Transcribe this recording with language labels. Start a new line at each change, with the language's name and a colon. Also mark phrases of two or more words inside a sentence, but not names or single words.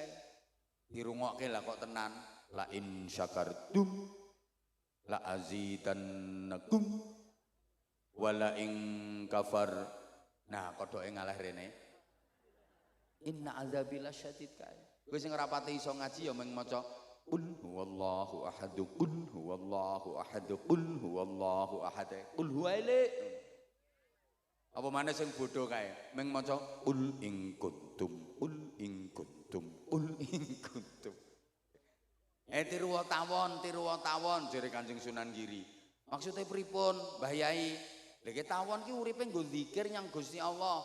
Javanese: Dirungokke lah kok tenan.
Arabic: لئن شكرتم لأزيدنكم ولئن كفرتم.
Javanese: Nah, kodhoke ngalah rene.
Arabic: إن عذابي لشديد
Javanese: kae. Kowe sing ora pati iso ngaji ya mung maca
Arabic: قل هو الله أحد, قل هو الله أحد, قل هو الله أحد.
Javanese: Qul huwaile. Apa maneh sing bodho kae? Mung maca
Arabic: قل إن كنتم, قل إن كنتم, قل إن كنتم.
Javanese: Tiruwa tawon jere Kanjeng Sunan Giri. Maksudnya pripun, Mbah Yai? Lha tawon ki uripe nggo zikir nyang Gusti Allah.